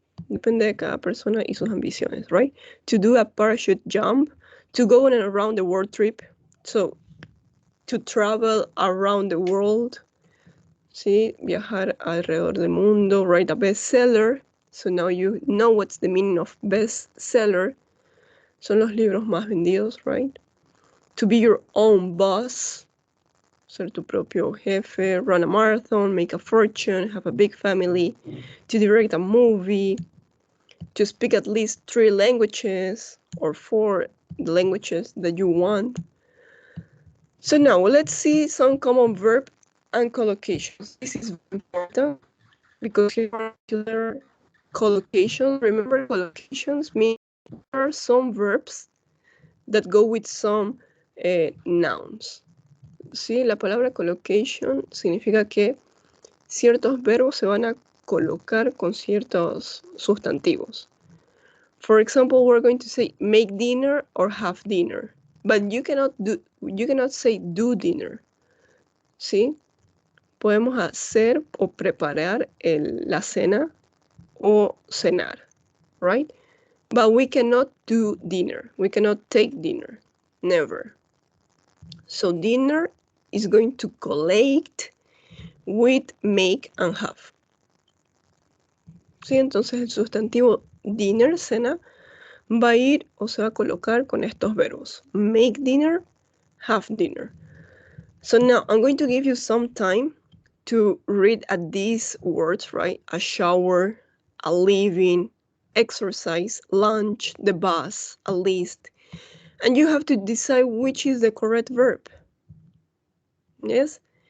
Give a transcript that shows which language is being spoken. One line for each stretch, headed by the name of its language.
Spanish: Depende de cada persona y sus ambiciones, right?
English: To do a parachute jump, to go on an around the world trip. So, to travel around the world.
Spanish: Sí, viajar alrededor del mundo,
English: write a bestseller. So now you know what's the meaning of bestseller.
Spanish: Son los libros más vendidos, right?
English: To be your own boss.
Spanish: Ser tu propio jefe,
English: run a marathon, make a fortune, have a big family, to direct a movie, to speak at least 3 languages or 4 languages that you want. So now let's see some common verb and collocations. This is important because here are particular collocations. Remember, collocations mean there are some verbs that go with some nouns.
Spanish: Sí, la palabra collocation significa que ciertos verbos se van a colocar con ciertos sustantivos.
English: For example, we're going to say make dinner or have dinner, but you cannot say do dinner.
Spanish: ¿Sí? Podemos hacer o preparar la cena o cenar, right?
English: But we cannot do dinner. We cannot take dinner. Never. So dinner is going to collate with make and have.
Spanish: ¿Sí? Entonces el sustantivo dinner, cena, va a ir o se va a colocar con estos verbos.
English: Make dinner, have dinner. So now I'm going to give you some time to read at these words, right? A shower, a living, exercise, lunch, the bus, a list. And you have to decide which is the correct verb. Yes?